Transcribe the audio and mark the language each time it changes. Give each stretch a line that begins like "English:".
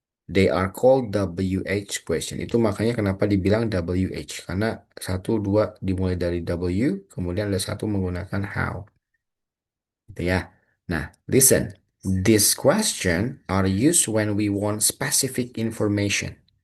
English: They are called WH question.
Indonesian: Itu makanya kenapa dibilang WH. Karena satu, dua dimulai dari W, kemudian ada satu menggunakan how. Gitu ya. Nah, listen.
English: This question are used when we want specific information.